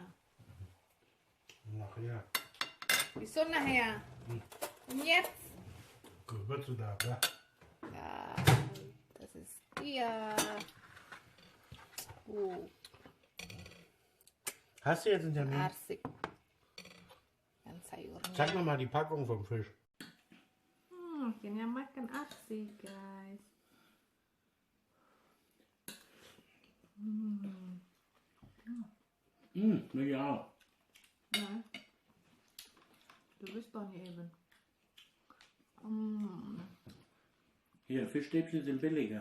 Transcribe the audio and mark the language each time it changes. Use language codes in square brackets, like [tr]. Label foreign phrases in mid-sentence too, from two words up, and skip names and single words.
[de] Nachher. Wieso nachher? Und jetzt? Gewürze da, ja. Ja, das ist ja. Hast du jetzt einen Termin? [id] Arsik. Dan sayurnya. [de] Zeig mir mal die Packung vom Fisch. [id] Akhirnya makan arsik, guys. [de] Ja. Ja. Du bist doch nicht eben. Hier, Fischstäbchen sind billiger.